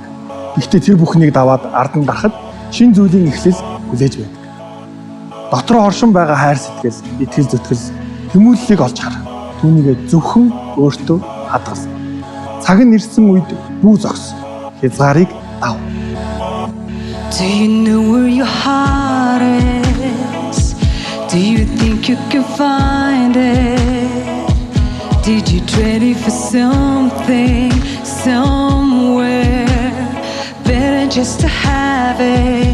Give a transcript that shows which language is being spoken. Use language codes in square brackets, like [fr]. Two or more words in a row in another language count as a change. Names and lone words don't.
[mn] Гэхдээ тэр бүхнийг даваад ард нь гарахад шин зүйлийн эхлэл хүлээж байдаг. Дотроо оршин байгаа хайр сэтгэл, итгэл зүтгэл, тэмүүллийг олж хар. Түүнийгээ зөвхөн өөртөө хадгал. Цаг нь ирсэн үед бүү зогс. Хязгаарыг дав. [en] Do you know where your heart is? Do you think you can find it? Did you trade it for something, somewhere better just to have it?